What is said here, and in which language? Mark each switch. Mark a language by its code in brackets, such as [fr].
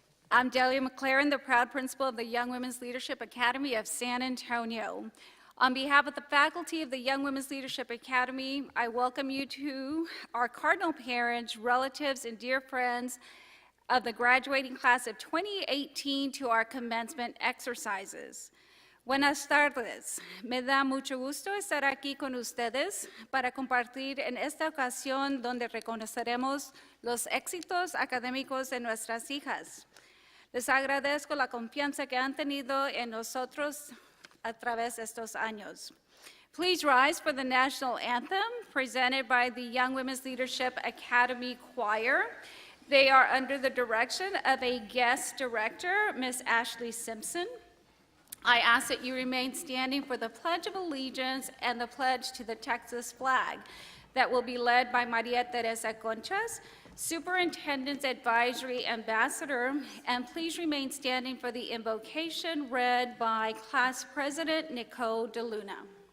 [en] I'm Delia McLaren, the proud principal of the Young Women's Leadership Academy of San Antonio. On behalf of the faculty of the Young Women's Leadership Academy, I welcome you to our cardinal parents, relatives, and dear friends of the graduating class of 2018 to our commencement exercises. [es] Buenas tardes. Me da mucho gusto estar aquí con ustedes para compartir en esta ocasión donde reconoceremos los éxitos académicos de nuestras hijas. Les agradezco la confianza que han tenido en nosotros a través de estos años. [en] Please rise for the national anthem presented by the Young Women's Leadership Academy Choir. They are under the direction of a guest director, Ms. Ashley Simpson. I ask that you remain standing for the Pledge of Allegiance and the pledge to the Texas flag that will be led by Maria Teresa Conchas, Superintendent's Advisory Ambassador, and please remain standing for the invocation read by Class President Nicole DeLuna.